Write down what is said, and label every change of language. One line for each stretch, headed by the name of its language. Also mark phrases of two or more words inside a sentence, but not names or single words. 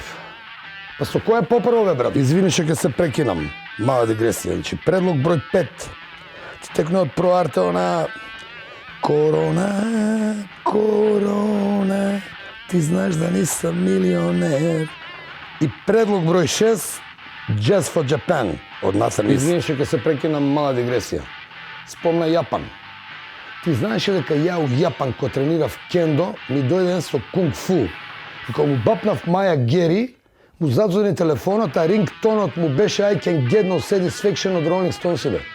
Macedonian: Па со кој е попрво, бе, брат? извини што ќе се прекинам, мала дигресија. Значи, предлог број 5. Ти текне од проарте она Корона, корона, ти знаеш да не сум милионер. И предлог број 6. Jazz for Japan од Насер Ис. Извини што ќе се прекинам мала дигресија. Спомна Јапан. Ти знаеш ли дека ја у Јапан кога тренирав кендо, ми дојде со кунг фу. И кога му бапнав
Japanese: 前蹴り,
Macedonian: му задзвони телефонот, а рингтонот му беше I Can Get No Satisfaction од Rolling Stones, бе.